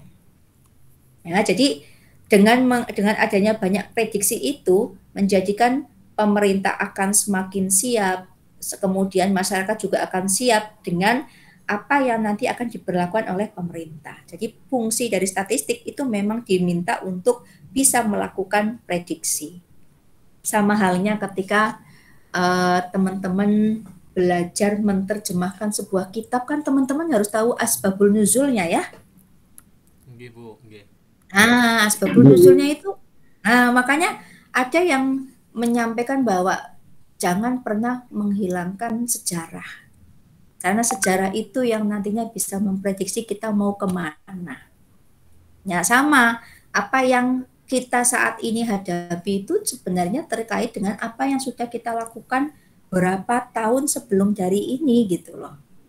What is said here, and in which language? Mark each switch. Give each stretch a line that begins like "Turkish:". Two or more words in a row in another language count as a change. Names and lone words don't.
Indonesian: Ya, jadi dengan adanya banyak prediksi itu menjadikan pemerintah akan semakin siap, kemudian masyarakat juga akan siap dengan apa yang nanti akan diberlakukan oleh pemerintah. Jadi fungsi dari statistik itu memang diminta untuk bisa melakukan prediksi. Sama halnya ketika teman-teman belajar menerjemahkan sebuah kitab, kan teman-teman harus tahu
Arabic: asbabul nuzulnya
Indonesian: ya. Nggih, Bu, nggih. Nah,
Arabic: asbabul nuzulnya
Indonesian: itu, nah makanya ada yang menyampaikan bahwa jangan pernah menghilangkan sejarah. Karena sejarah itu yang nantinya bisa memprediksi kita mau kemana. Ya sama, apa yang kita saat ini hadapi itu sebenarnya terkait dengan apa yang sudah kita lakukan berapa tahun sebelum dari ini gitu loh.